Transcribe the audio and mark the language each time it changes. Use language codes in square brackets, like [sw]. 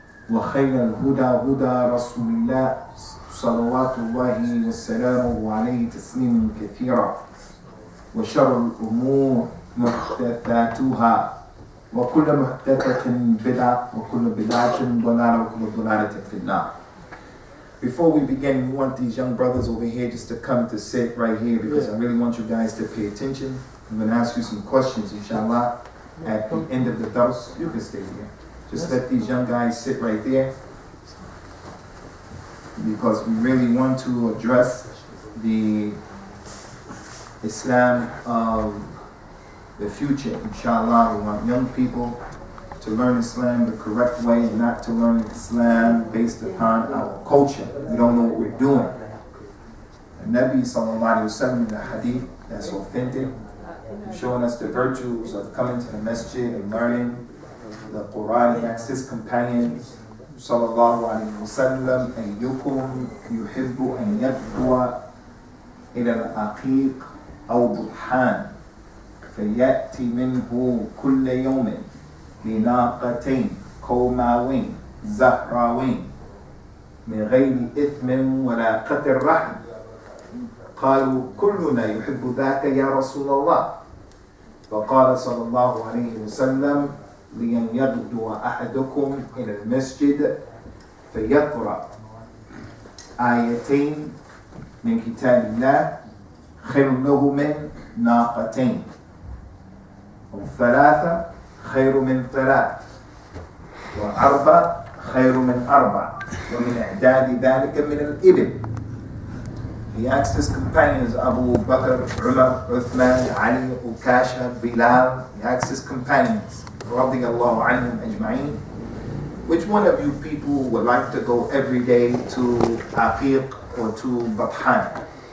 [ar] وخير الهدى هدى رسول الله صلوات الله وسلامه عليه تسليما كثيرا وشر الأمور محدثاتها وكل محدثة بدعة وكل بدعة ضلالة وكل ضلالة في النار. [en] Before we begin, we want these young brothers over here just to come to sit right here because I really want you guys to pay attention. I'm going to ask you some questions, inshallah, at the end of the dars. You can stay here. Just let these young guys sit right there because we really want to address the Islam of the future, inshallah. We want young people to learn Islam the correct way and not to learn Islam based upon our culture. We don't know what we're doing. The Nabi sallallahu alayhi wa sallam in the hadith that's authentic, showing us the virtues of coming to the masjid and learning the Quran. He asked his companions sallallahu alayhi wa sallam, [ar] أيكم يحب أن يغدو إلى العقيق أو برحان فيأتي منه كل يوم بناقتين كوماوين زهراوين من غير إثم ولا قتل رحم قالوا كلنا يحب ذاك يا رسول الله فقال صلى الله عليه وسلم لأن يغدو أحدكم إلى المسجد فيقرأ آيتين من كتاب الله خير له من ناقتين وثلاثة خير من ثلاث وأربع خير من أربع ومن إعداد ذلك من الإبل. [en] He asked his companions, Abu Bakr, Umar, Uthman, Ali, Ukasha, Bilal. He asked his companions, radiyallahu anhum ajma'in, which one of you people would like to go every day to Aqiq or to Bathan?